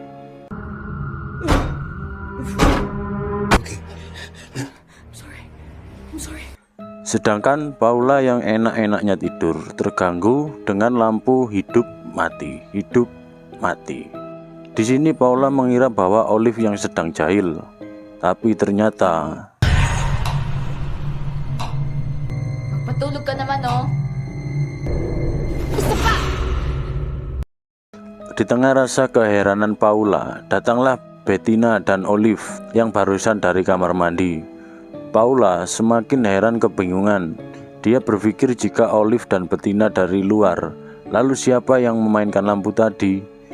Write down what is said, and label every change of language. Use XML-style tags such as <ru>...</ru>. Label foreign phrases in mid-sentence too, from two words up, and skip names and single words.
<id>Sedangkan Paula yang enak-enaknya tidur terganggu dengan lampu hidup mati. Di sini Paula mengira bahwa Olive yang sedang jahil, tapi ternyata</id> <tl>Magpatulog ka naman, oh.</tl> <id>di tengah rasa keheranan Paula, datanglah Bettina dan Olive yang barusan dari kamar mandi. Paula semakin heran kebingungan. Dia berpikir jika Olive dan Bettina dari luar, lalu siapa yang memainkan lampu tadi?</id>